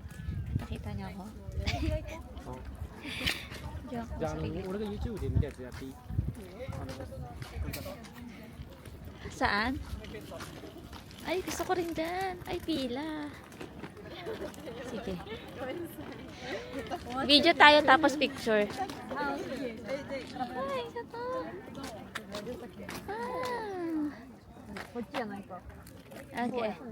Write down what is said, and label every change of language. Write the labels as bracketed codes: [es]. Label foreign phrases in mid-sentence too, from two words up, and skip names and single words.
[tl] Nakita niyo ako. Diyan ako. [ja] じゃあ俺が YouTube で見たやつやっていい？ [tl] Saan? Ay, gusto ko rin dyan. Ay, pila. Sige. Video tayo tapos picture. Ay, isa to. Okay.